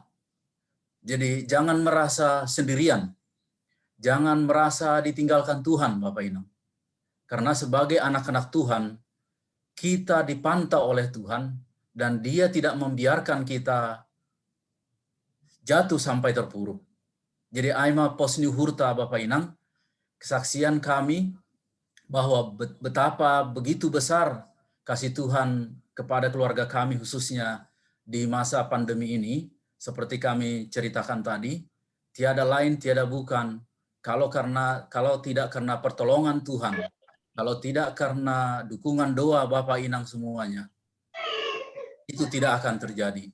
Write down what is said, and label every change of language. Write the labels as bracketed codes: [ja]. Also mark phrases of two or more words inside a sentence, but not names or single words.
[id] Jadi jangan merasa sendirian, jangan merasa ditinggalkan Tuhan Bapak Inang. Karena sebagai anak-anak Tuhan, kita dipantau oleh Tuhan, dan Dia tidak membiarkan kita jatuh sampai terpuruk. [bbc] Jadi aima posni hurta Bapak Inang, [id] kesaksian kami bahwa betapa begitu besar kasih Tuhan kepada keluarga kami khususnya di masa pandemi ini, seperti kami ceritakan tadi, tiada lain tiada bukan kalau tidak karena pertolongan Tuhan, kalau tidak karena dukungan doa Bapak Inang semuanya, itu tidak akan terjadi.